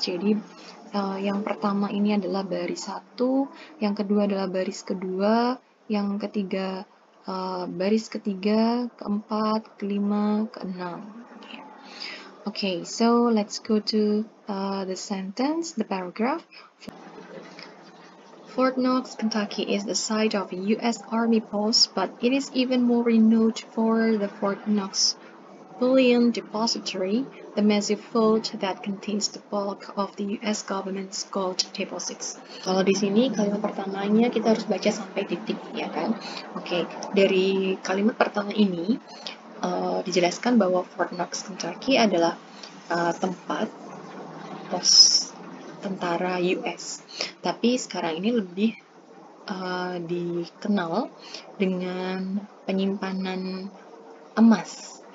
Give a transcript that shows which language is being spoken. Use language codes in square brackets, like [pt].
[id] Jadi yang pertama ini adalah baris 1, yang kedua adalah baris kedua, yang ketiga baris ketiga, keempat, kelima, keenam. [en] Okay, so let's go to the sentence, the paragraph. Fort Knox, Kentucky is the site of a U.S. Army post, but it is even more renowned for the Fort Knox Bullion Depository, the massive vault that contains the bulk of the U.S. government's gold deposits. [id] Kalau di sini kalimat pertamanya kita harus baca sampai titik, ya kan? Oke, dari kalimat pertama ini dijelaskan bahwa Fort Knox, Kentucky adalah tempat pos tentara US. Tapi sekarang ini lebih dikenal dengan penyimpanan emas.